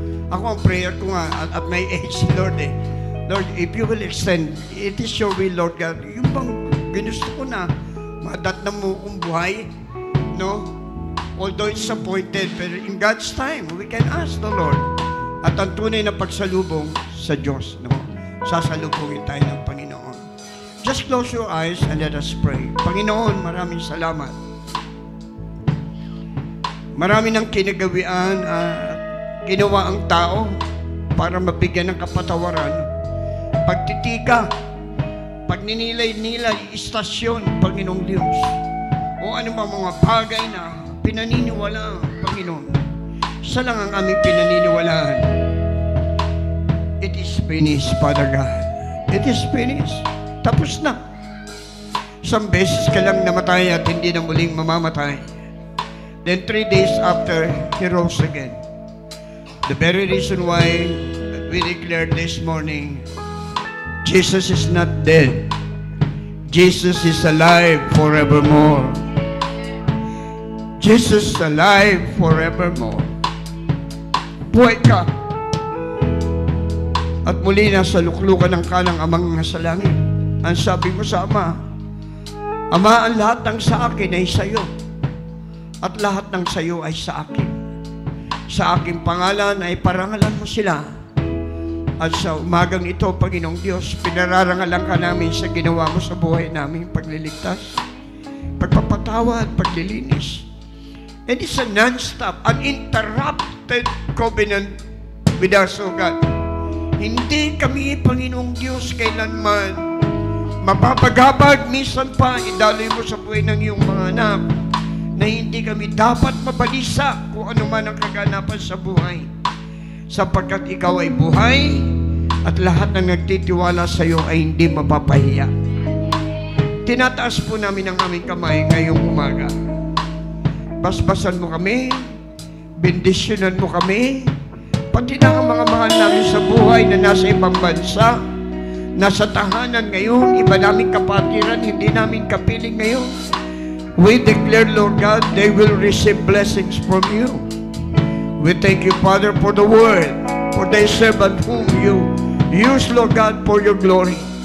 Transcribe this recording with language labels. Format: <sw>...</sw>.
<tl>Ako ang</tl> <en>prayer ko nga at my age, Lord Lord, if you will extend, it is your will, Lord God.</en> <tl>Yung bang ginusto ko na, madatnan mo kong buhay, no?</tl> <en>Although it's appointed, pero in God's time, we can ask the Lord.</en> <tl>At ang tunay na pagsalubong sa Diyos, no? Sasalubungin tayo ng Panginoon.</tl> <en>Just close your eyes and let us pray.</en> <tl>Panginoon, maraming salamat. Marami ng kinagawian at ginawa ang tao para mabigyan ng kapatawaran. Pagtitika, pagninilay-nilay, istasyon, Panginoong Diyos. O ano ba mga bagay na pinaniniwala ang Panginoon. Isa lang ang aming pinaniniwalaan.</tl> <en>It is finished, Father God. It is finished.</en> <tl>Tapos na. Isang beses ka lang namatay at hindi na muling mamamatay.</tl> <en>Then 3 days after, He rose again. The very reason why we declared this morning, Jesus is not dead. Jesus is alive forevermore. Jesus is alive forevermore.</en> <tl>Buhay ka. At muli na sa luklukan ng kanang amang nasa langit. Ang sabi mo sa Ama, Ama, ang lahat ng sa akin ay sa iyo. At lahat ng sa iyo ay sa akin. Sa aking pangalan ay parangalan mo sila. At sa umagang ito, Panginoong Diyos, pinararangalan ka namin sa ginawa mo sa buhay namin, pagliligtas, pagpapatawad, paglilinis.</tl> <en>And it's a non-stop, uninterrupted covenant with us, O God.</en> <tl>Hindi kami, Panginoong Diyos, kailanman mapapaghabag, minsan pa, idaloy mo sa buhay ng iyong mga anak, na hindi kami dapat mabalisa kung ano man ang kaganapan sa buhay. Sapagkat ikaw ay buhay at lahat ng nagtitiwala sa iyo ay hindi mapapahiya. Tinataas po namin ang aming kamay ngayong umaga. Basbasan mo kami, bendisyonan mo kami, pati na ang mga mahal namin sa buhay na nasa ibang bansa, nasa tahanan ngayon, iba naming kapatiran, hindi namin kapiling ngayon.</tl> <en>We declare, Lord God, they will receive blessings from you. We thank you, Father, for the word, for the servant whom you use, Lord God, for your glory.</en>